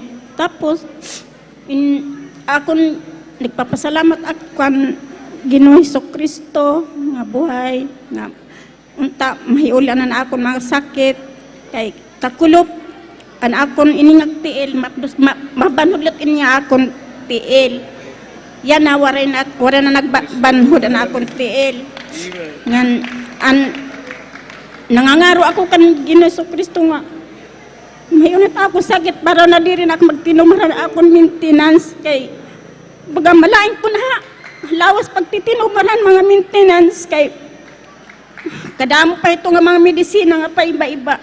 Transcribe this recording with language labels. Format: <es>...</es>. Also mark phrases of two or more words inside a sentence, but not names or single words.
<msb>Tapos, akong nagpapasalamat ako Ginoo Jesucristo nga buhay, nga unta mahiulan na akong mga sakit, kay kakulop, akong iningag tiil, mabanhudlot niya akong tiil. Yan na, wala na nagbanhud na akong tiil. Ngan, nangangaro ako kan Ginoo Jesucristo nga, mayunat ako sakit para na di rin ako magtinumaran akong maintenance, kay baga malaing po na lawas pagtitinumaran mga maintenance, kay kadamo pa ito nga mga medisina nga pa iba-iba.</msb>